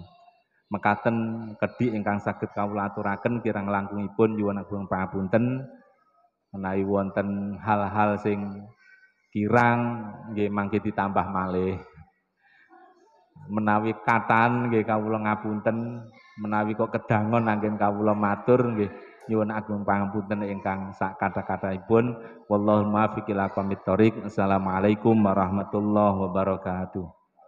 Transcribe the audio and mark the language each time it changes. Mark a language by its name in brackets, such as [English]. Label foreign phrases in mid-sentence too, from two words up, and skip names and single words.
[Javanese] Mekaten kedhi ingkang saged kawula aturaken kirang langkungipun nyuwun agung pangapunten menawi wonten hal-hal sing kirang nggih mangke ditambah malih. Menawi kataan nggih kawula ngapunten, menawi kok kedangon anggen kawula matur nggih nyuwun agung pangapunten ingkang sak kata-kataipun. [Arabic] والله الموفق إلى أقوم الطريق. السلام عليكم ورحمة الله وبركاته.